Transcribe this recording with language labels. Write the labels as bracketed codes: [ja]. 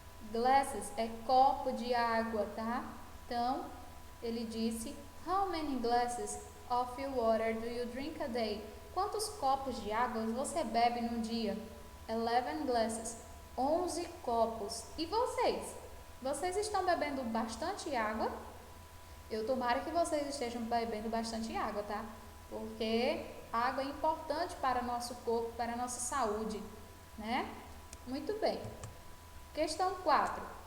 [pt] Glasses é copo de água, tá? Então, ele disse, [en] how many glasses of water do you drink a day? [pt] Quantos copos de água você bebe num dia? [en] 11 glasses. [pt] 11 copos. E vocês? Vocês estão bebendo bastante água? Eu tomara que vocês estejam bebendo bastante água, tá? Porque a água é importante para o nosso corpo, para a nossa saúde, né? Muito bem. Questão 4.